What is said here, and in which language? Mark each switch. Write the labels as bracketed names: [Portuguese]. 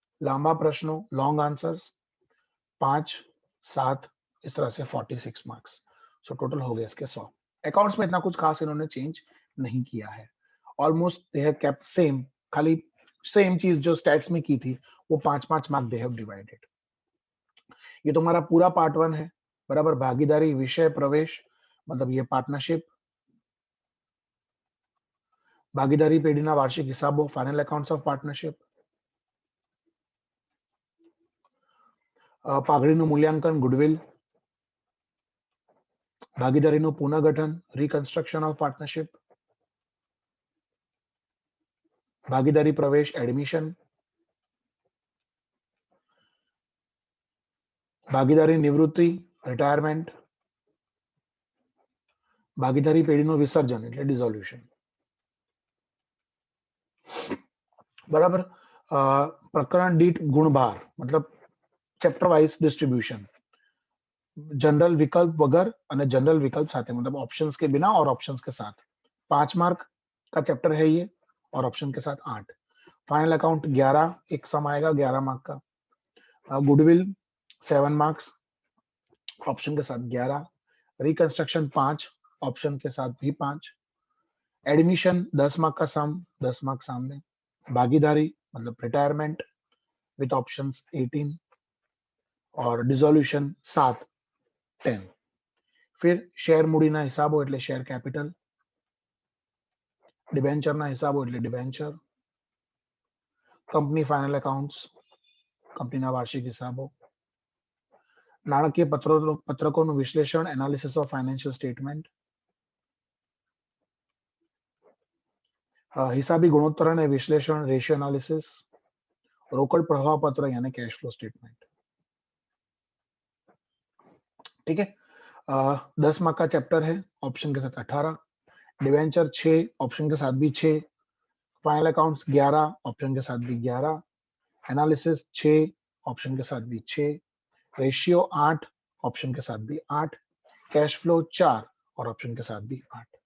[Hindi] लंबा प्रश्नों long answers 5, 7 इस तरह से 46 मार्क्स। सो टोटल हो गए इसके 100। अकाउंट्स में इतना कुछ खास इन्होंने चेंज नहीं किया है, almost दे have kept same, खाली सेम चीज जो स्टैट्स में की थी वो 5-5 मार्क दे हैव डिवाइडेड। ये तुम्हारा पूरा पार्ट 1 है, बराबर। भागीदारी विषय प्रवेश मतलब ये पार्टनरशिप, [Gujarati] भागीदारी पेઢીના વાર્ષિક હિસાબો ફાઇનલ એકાઉન્ટ્સ ઓફ પાર્ટનરશિપ, પાઘડીનું મૂલ્યાંકન ગુડવિલ, ભાગીદારીનું પુનઃગઠન રીકન્સ્ટ્રક્શન ઓફ પાર્ટનરશિપ, ભાગીદારી પ્રવેશ એડમિશન, ભાગીદારી નિવૃત્તિ રિટાયરમેન્ટ, ભાગીદારી પેઢીનું વિસર્જન એટલે ડિઝોલ્યુશન, બરાબર। પ્રકરણ દીઠ ગુણભાર [Hindi] मतलब चैप्टर वाइज डिस्ट्रीब्यूशन, जनरल विकल्प वगर और जनरल विकल्प साथे मतलब ऑप्शंस के बिना और ऑप्शंस के साथ 5 मार्क का चैप्टर है ये, और ऑप्शन के साथ 8। फाइनल अकाउंट 11 एक सम आएगा 11 मार्क का। गुडविल 7 मार्क्स ऑप्शन के साथ 11, रिकंस्ट्रक्शन 5 ऑप्शन के साथ भी 5, एडमिशन 10 मार्क का सम 10 मार्क सामने, भागीदारी मतलब रिटायरमेंट विथ ऑप्शंस 18, और डिसोल्यूशन 7 10। [Gujarati] फिर शेर मूડીના હિસાબો એટલે શેર કેપિટલ, ડિબેન્ચરના હિસાબો એટલે ડિબેન્ચર, કંપની ફાઇનલ એકાઉન્ટ્સ કંપનીના વાર્ષિક હિસાબો, નાણાકીય પત્રકોનું વિશ્લેષણ એનાલિસિસ ઓફ ફાઇનાન્શિયલ સ્ટેટમેન્ટ, હિસાબી ગુણોત્તર અને વિશ્લેષણ રેશિયો એનાલિસિસ, રોકડ પ્રવાહ પત્ર [Hindi] यानी कैश फ्लो स्टेटमेंट। ठीक है, 10 मार्क का चैप्टर है, ऑप्शन के साथ 18, डिवेंचर 6, ऑप्शन के साथ भी 6, फाइनल अकाउंट्स 11, ऑप्शन के साथ भी 11, एनालिसिस 6, ऑप्शन के साथ भी 6, रेशियो 8, ऑप्शन के साथ भी 8, कैश फ्लो 4 और ऑप्शन के साथ भी 8।